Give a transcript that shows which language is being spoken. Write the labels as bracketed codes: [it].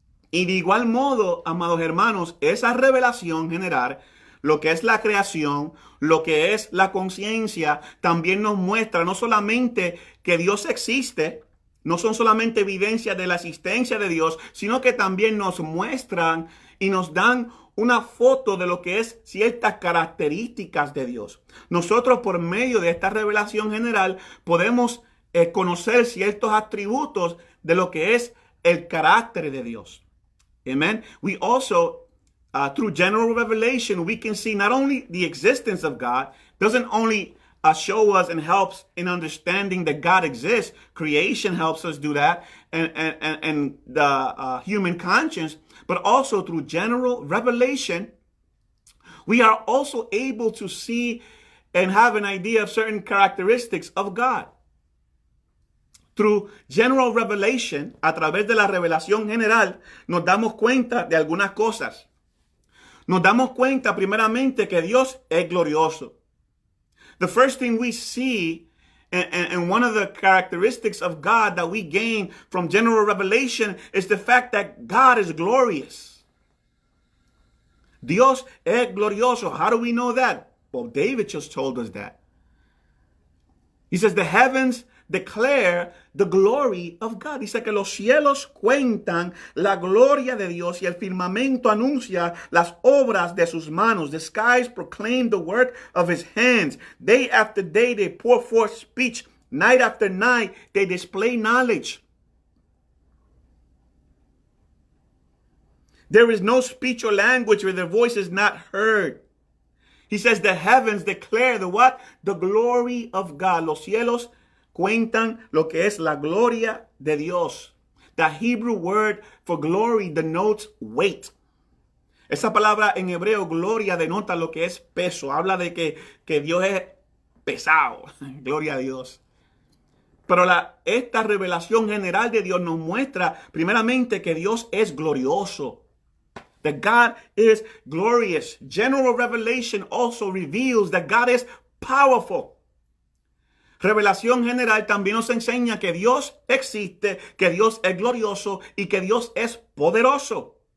[es] Y de igual modo, amados hermanos, esa revelación general, lo que es la creación, lo que es la conciencia, también nos muestra no solamente que Dios existe, no son solamente evidencias de la existencia de Dios, sino que también nos muestran y nos dan una foto de lo que es ciertas características de Dios. Nosotros por medio de esta revelación general podemos conocer ciertos atributos de lo que es el carácter de Dios. Amen. [en] We also through general revelation, we can see not only the existence of God, doesn't only show us and helps in understanding that God exists. Creation helps us do that, and the human conscience, but also through general revelation, we are also able to see and have an idea of certain characteristics of God. Through general revelation, [es] a través de la revelación general, nos damos cuenta de algunas cosas. Nos damos cuenta primeramente que Dios es glorioso. [en] The first thing we see, and one of the characteristics of God that we gain from general revelation, is the fact that God is glorious. [es] Dios es glorioso. [en] How do we know that? Well, David just told us that. He says the heavens declare the glory of God. [es] Dice que los cielos cuentan la gloria de Dios y el firmamento anuncia las obras de sus manos. [en] The skies proclaim the work of his hands. Day after day they pour forth speech. Night after night they display knowledge. There is no speech or language where their voice is not heard. He says the heavens declare the what? The glory of God. [es] Los cielos cuentan lo que es la gloria de Dios. [en] The Hebrew word for glory denotes weight. [es] Esa palabra en hebreo, gloria, denota lo que es peso. Habla de que Dios es pesado. Gloria a Dios. Pero esta revelación general de Dios nos muestra primeramente que Dios es glorioso. [en] That God is glorious. General revelation also reveals that God is powerful. [es] Revelación general también nos enseña que Dios existe, que Dios es glorioso y que Dios es poderoso.